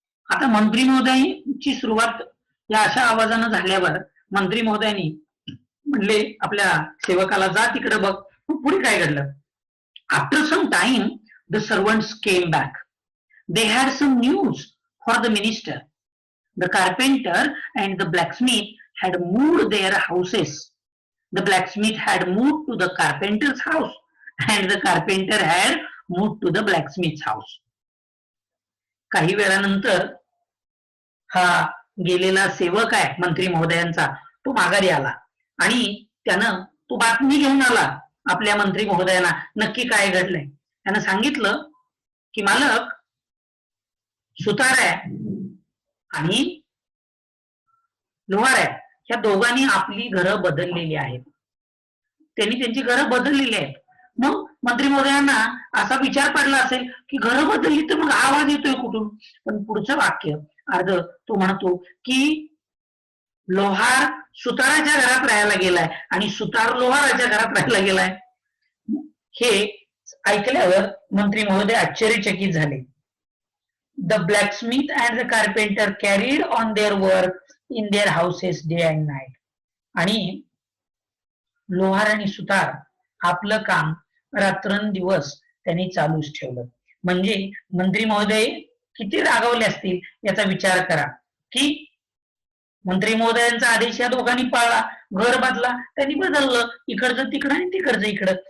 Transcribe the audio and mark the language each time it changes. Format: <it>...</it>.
<mr>आता मंत्री महोदयांची सुरुवात या अशा आवाजानं झाल्यावर मंत्री महोदयांनी म्हणले आपल्या सेवकाला, जा तिकडे बघ. पुढे काय घडलं.</mr> <en>After some time the servants came back. They had some news for the minister. The carpenter and the blacksmith had moved their houses. The blacksmith had moved to the carpenter's house and the carpenter had moved to the blacksmith's house.</en> <mr>काही वेळानंतर हा गेलेला सेवक आहे मंत्री महोदयांचा तो माघारी आला आणि त्यानं तो बातमी घेऊन आला आपल्या मंत्री महोदयांना, नक्की काय घडलंय. त्यानं सांगितलं की मालक, सुतार आहे आणि लोहार आहे, ह्या दोघांनी आपली घरं बदललेली आहेत. त्यांनी त्यांची घरं बदललेली आहेत. मग मंत्री महोदयांना असा विचार पडला असेल की घरं बदलली तर मग आवाज येतोय कुठून. पण पुढचं वाक्य अर्ध तो म्हणतो की लोहार सुताराच्या घरात राहायला गेलाय आणि सुतार लोहाराच्या घरात राहायला गेलाय. हे ऐकल्यावर मंत्री महोदय आश्चर्यचकित झाले.</mr> <en>The blacksmith and the carpenter carried on their work in their houses day and night.</en> <mr>आणि लोहार आणि सुतार आपलं काम रात्रंदिवस त्यांनी चालूच ठेवलं. म्हणजे मंत्री महोदय किती रागावले असतील याचा विचार करा की मंत्री महोदयांचा आदेश या दोघांनी पाळला, घर बदला, त्यांनी बदललं, इकडचं तिकडं आणि तिकडचं इकडं.</mr>